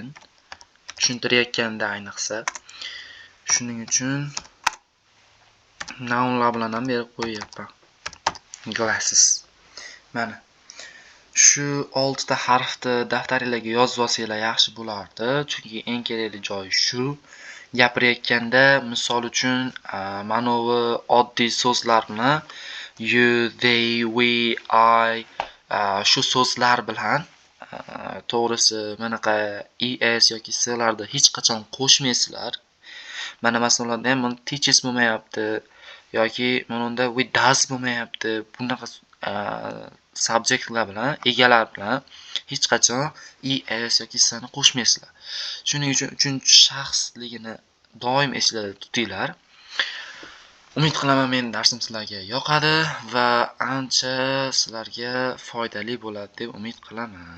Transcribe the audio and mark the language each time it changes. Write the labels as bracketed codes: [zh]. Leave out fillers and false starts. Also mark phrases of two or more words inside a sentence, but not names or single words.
[uz] Tushuntirayotganda ayniqsa. Shuning uchun nounlar bilan ham berib qo'yyapman. Glasses. Mana shu 6 ta harfni daftaringizga yozib olsanglar yaxshi bo'lardi, chunki eng kerakli joyi shu. Gapirayotganda, misol uchun, mana bu oddiy so'zlar bilan [en] you, they, we, I [uz] shu so'zlar bilan to'g'risi bunaqa es yoki s'larni hech qachon qo'shmaysizlar. Mana masalan ham teaches bo'lmayapti yoki mana unda [en] we does [uz] bo'lmayapti. Bunaqa subjektlar bilan, egalar bilan hech qachon es yoki s'ni qo'shmaysizlar. Shuning uchun 3-shaxsligini doim esingizda tutinglar. Umid qilaman men darsim sizlarga yoqadi va ancha sizlarga foydali bo'ladi deb umid qilaman.